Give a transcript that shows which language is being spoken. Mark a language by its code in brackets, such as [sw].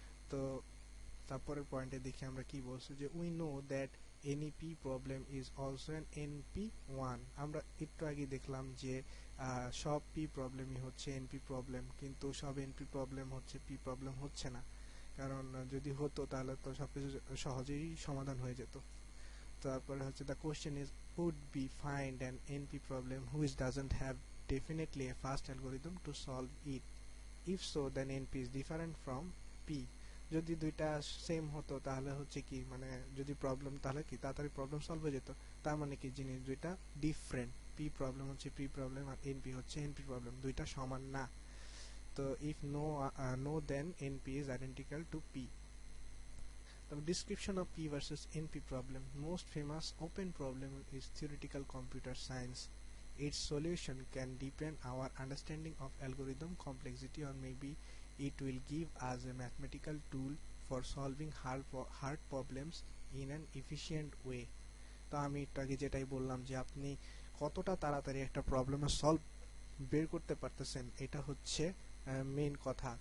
[bn] তো তারপরের পয়েন্টে দেখি আমরা কি বলছি, যে [en] We know that NP problem is also an NP one. [bn] আমরা একটু আগে দেখলাম যে সব পি প্রবলেমই হচ্ছে এনপি প্রবলেম, কিন্তু সব এনপি প্রবলেম হচ্ছে পি প্রবলেম হচ্ছে না, কারণ যদি হতো তাহলে তো সবকিছু সহজেই সমাধান হয়ে যেত। তারপরে হচ্ছে [en] The question is would be find an NP problem which doesn't have definitely a fast algorithm to solve it. If so, then NP is different from P. [bn] যদি দুইটা সেম হতো তাহলে হচ্ছে কি, মানে যদি প্রবলেম তাহলে কি তাড়াতাড়ি প্রবলেম সলভ হয়ে যেত। তার মানে কি জিনিস দুইটা ডিফারেন্ট, পি প্রবলেম হচ্ছে পি প্রবলেম আর এনপি হচ্ছে এনপি প্রবলেম, দুইটা সমান না। [en] তো if no then NP is identical to P. The description of P versus NP problem. Most famous open problem is theoretical computer science. Its solution can deepen our understanding of algorithm complexity, or maybe it will give us a mathematical tool for solving hard problems in an efficient way. [bn] তো আমি একটু আগে যেটাই বললাম যে আপনি কতটা তাড়াতাড়ি একটা প্রবলেমের সলভ বের করতে পারতেছেন এটা হচ্ছে মেইন কথা।